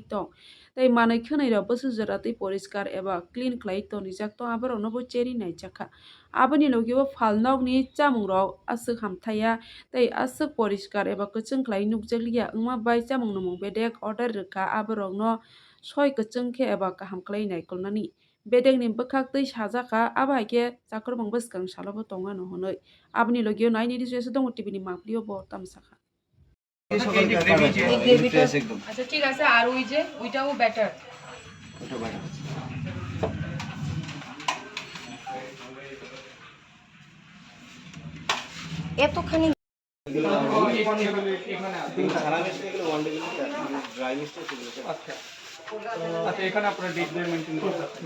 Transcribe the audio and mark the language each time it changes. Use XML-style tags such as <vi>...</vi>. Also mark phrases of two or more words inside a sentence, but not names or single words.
<trp>tong tei manui khwnai rok busu jora tui poriskar eba clean khlai tonrijak tong aborokno bo cheri naijaka aboni logio phalnokni chamungrok aswk hamthaiya tei aswk poriskar eba kwchwng khlai nukjakliya wngma bai chamung nomong bedek order rwkha aborokno soi kwchwng khe eba kaham khlai naikolnani bedekni bwkhak tui sajaka abo haikhe chakrumung bwskang salobo tongmano hwnwi aboni logio naini rijekse tongo tv ni maplio bo tamsakha</trp> <bn>আচ্ছা ঠিক আছে আর ওই যে ওইটাও বেটার এতখানি আচ্ছা এখানে আপনারা</bn> <en>date maintain</en> <bn>করতে</bn>